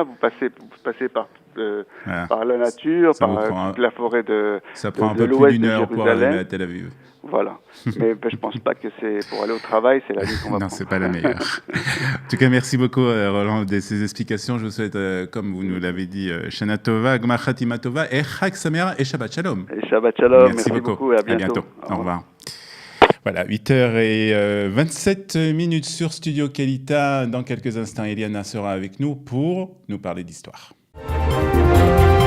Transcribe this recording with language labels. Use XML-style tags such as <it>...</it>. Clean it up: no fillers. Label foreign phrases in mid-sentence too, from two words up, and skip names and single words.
<fr>Vous passez par la nature, par la forêt de ça prend un peu plus d'une heure pour arriver à Tel Aviv. Voilà. Mais je pense pas que c'est pour aller au travail, c'est la ligne qu'on va prendre. Non, c'est pas la meilleure. En tout cas, merci beaucoup, Roland, de ces explications. Je vous souhaite, comme vous nous l'avez dit,</fr> <he>שנה טובה, גמר חתימה טובה, et חג שמח et שבת שלום. Et שבת שלום.</he> <fr>Merci beaucoup et à bientôt. Au revoir. Voilà, 8h27 sur Studio Kelita. Dans quelques instants, Eliana sera avec nous pour nous parler d'histoire.</fr>